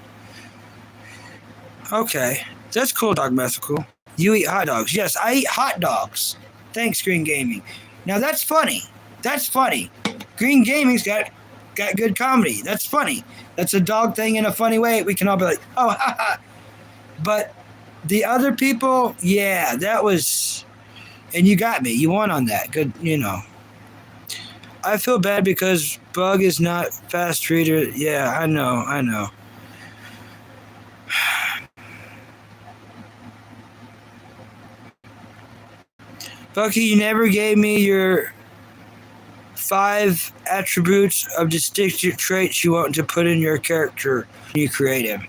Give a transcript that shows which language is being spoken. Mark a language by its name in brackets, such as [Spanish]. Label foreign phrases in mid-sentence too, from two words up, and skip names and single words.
[English] Okay, that's cool, Dog Methical. You eat hot dogs. Yes, I eat hot dogs. Thanks, Green Gaming. Now, that's funny. That's funny. Green Gaming's got good comedy. That's funny. That's a dog thing in a funny way. We can all be like, oh, ha, ha. But the other people, yeah, that was, and you got me. You won on that. Good, you know. I feel bad because Bug is not fast reader. Yeah, I know. Bucky, you never gave me your 5 attributes of distinctive traits you want to put in your character when you create him.